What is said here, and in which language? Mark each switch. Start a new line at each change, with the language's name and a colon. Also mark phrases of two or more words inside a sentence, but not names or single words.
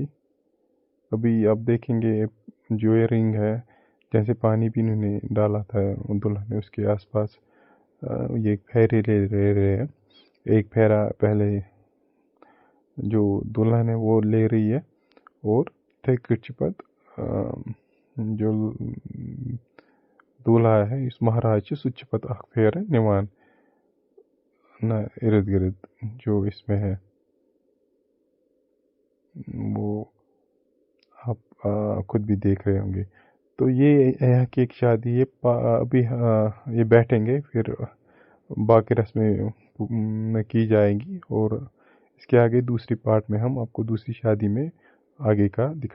Hindi: अभी आप देखेंगे जो ये रिंग है, जैसे पानी भी इन्होंने डाला था दुल्हन ने उसके आसपास, ये फेरे ले रहे हैं। एक फेरा पहले जो दुल्हन है वो ले रही है, और
Kashmiri: थे चिपत
Hindi: जो दूल्हा है
Kashmiri: इस महाराज सुचिपत अख फेर निवान न
Hindi: इर्द गिर्द जो इसमें है, वो आप खुद भी देख रहे होंगे। तो ये यहाँ की एक शादी है। अभी ये बैठेंगे, फिर बाकी रस्में की जाएंगी, और इसके आगे दूसरी पार्ट में हम आपको दूसरी शादी में आगे का दिखाएं।